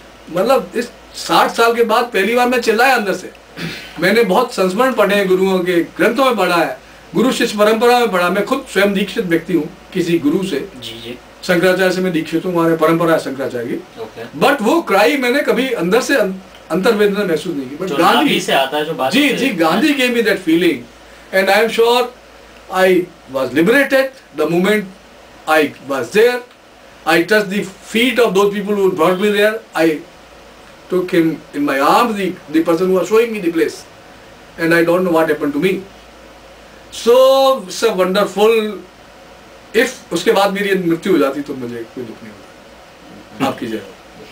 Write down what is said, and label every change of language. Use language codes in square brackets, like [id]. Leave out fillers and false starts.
[hi] मतलब इस 60 साल के बाद पहली बार मैं चिल्लाया अंदर से। मैंने बहुत संस्मरण पढ़े हैं, गुरुओं के ग्रंथों में पढ़ा है, गुरु शिष्य परंपरा में पढ़ा। मैं खुद स्वयं दीक्षित व्यक्ति हूँ किसी गुरु से, शंकराचार्य से मैं दीक्षित हूँ, हमारे परंपरा है शंकराचार्य की। बट वो क्राई मैंने कभी अंदर से अंतर्वेदना महसूस नहीं की। [en] but Gandhi [hi] से आता है जो बात, [en] जी Gandhi gave me that feeling, and I am sure I was liberated the moment I was there. I touched the feet of those people who brought me there. I took him in my arms, the person who was showing me the place, and I don't know what happened to me. So it's a wonderful. [hi] If उसके बाद मेरी मृत्यु हो जाती तो मुझे कोई दुख नहीं होता। आपकी जय हो।